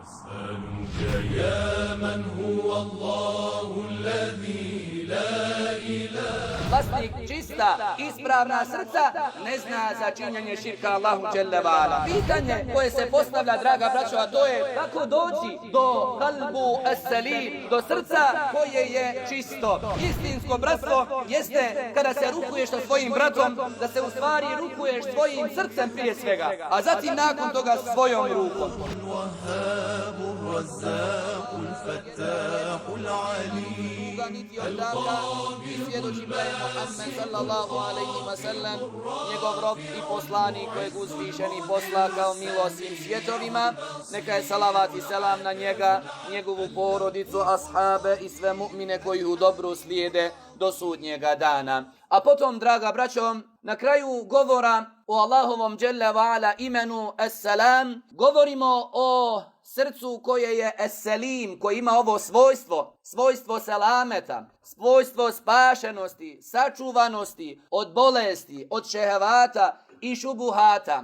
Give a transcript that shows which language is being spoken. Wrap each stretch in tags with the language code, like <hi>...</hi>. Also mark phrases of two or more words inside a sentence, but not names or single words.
<ar>يا من هو الله الذي لا إله.</ar> <bs>Vlasnik čista, ispravna srca ne zna za činjenje širka Allahu</bs> <ar>جل وعلا.</ar> <bs>Pitanje koje se postavlja, draga braćo, a to je kako doći do</bs> <ar>القلب السليم,</ar> <bs>do srca koje je čisto. Istinsko bratstvo jeste kada se rukuješ sa svojim bratom, da se u stvari rukuješ svojim srcem prije svega, a zatim nakon toga svojom rukom. Svjedočim da je Muhammed</bs> <ar>صلى الله عليه وسلم</ar> <bs>njegov rob i poslanik kojeg uzvišeni posla kao milost svim svjetovima. Neka je salavat i selam na njega, njegovu porodicu, ashabe i sve mu'mine koji u dobru slijede do sudnjega dana. A potom, draga braćo, na kraju govora o Allahovom</bs> <ar>جل وعلا</ar> <bs>imenu As-Salam govorimo o srcu koje je Es-Salim, koje ima ovo svojstvo selameta, svojstvo spašenosti, sačuvanosti od bolesti, od šehevata i šubuhata.</bs>